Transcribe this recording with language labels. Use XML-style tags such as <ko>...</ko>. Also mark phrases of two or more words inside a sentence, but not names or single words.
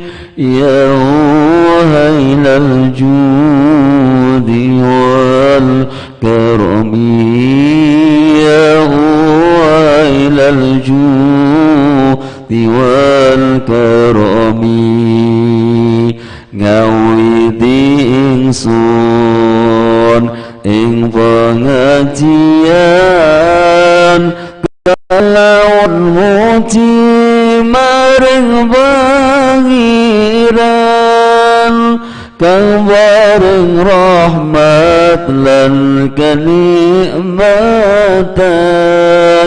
<ar>Ya wahailal judi wal karami. Ya wahailal judi wal karami.</ar> <jv>Ngawiti ingsun ing pengajian kalawan muti maring pangeran kang bareng rahmat lan kenikmatan.</jv>